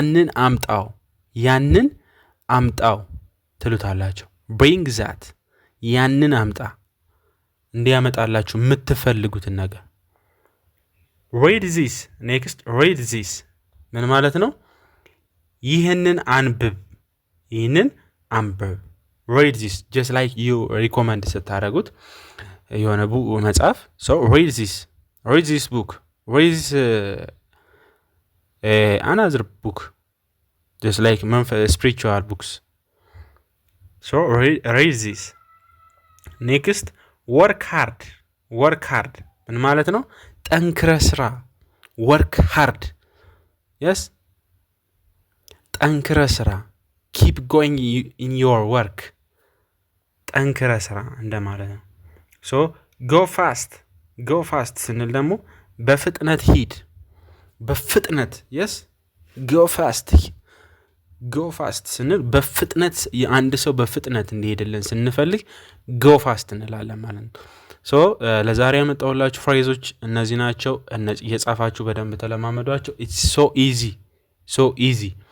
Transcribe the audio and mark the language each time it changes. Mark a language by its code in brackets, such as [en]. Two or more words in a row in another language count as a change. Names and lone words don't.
[am] ያንን አምጣው ትሉታላችሁ። [en] bring that [am] ያንን አምጣ፣ እንዲያመጣላችሁ የምትፈልጉትን ነገር። [en] read this [am] ምን ማለት ነው? ይህንን አንብብ። [en] read this just like you recommend [am] ስታደረጉት የሆነ መጽሐፍ [en] read this book read another book, just like spiritual books. Read this. Next, work hard [am] ምን ማለት ነው? ጠንክረ ስራ። [en] work hard. Yes, [am] ጠንክረ ስራ። [en] keep going in your work. [am] ጠንክረ ስራ እንደማለት ነው። [en] go fast [am] ስንል ደግሞ በፍጥነት ሂድ። በፍጥነት [en] yes go fast [am] ስንል በፍጥነት የአንድ ሰው በፍጥነት እንዲሄድልን ስንፈልግ [en] go fast [am] እንላለን ማለት ነው። ለዛሬ ያመጣሁላችሁ ፍሬዞች እነዚህ ናቸው። እየጻፋችሁ በደንብ ተለማመዷቸው። [en] it's so easy።